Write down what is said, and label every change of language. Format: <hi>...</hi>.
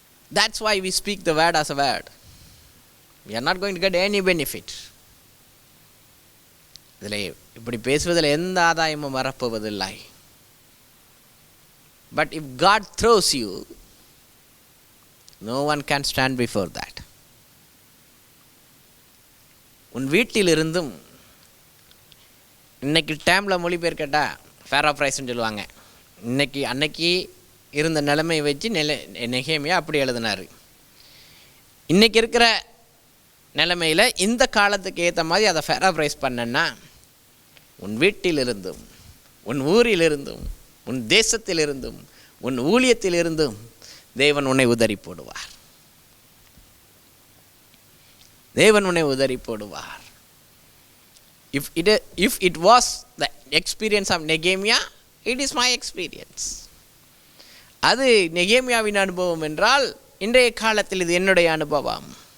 <en>That's why we speak the word as a word. We are not going to get any benefit.</en> <ta>இதில் இப்படி பேசுவதில் எந்த ஆதாயமும் வரப்போவதில்லை.</ta> <en>But if God throws you, no one can stand before that.</en> <ta>உன் வீட்டிலிருந்தும், இன்னைக்கு டைமில் மொழிபெயர்க்கட்டா பேராப்ரைஸ்ன்னு சொல்லுவாங்க. அன்னைக்கு இருந்த நிலைமையை வச்சு நெகேமியா அப்படி எழுதினார். இன்றைக்கி இருக்கிற நிலைமையில் இந்த காலத்துக்கு ஏற்ற மாதிரி அதை பேராப்ரைஸ் பண்ணன்னா, உன் வீட்டிலிருந்தும், உன் ஊரிலிருந்தும், உன் தேசத்திலிருந்தும், உன் ஊழியத்திலிருந்தும் தேவன் உன்னை உதறி போடுவார். தேவன் உன்னை உதறி போடுவார்.</ta> <en>If it was the experience of Nehemiah, it is my experience.</en> <ta>அது நெகேமியாவின் அனுபவம் என்றால், இன்றைய காலத்தில் இது என்னுடைய அனுபவம்.</ta>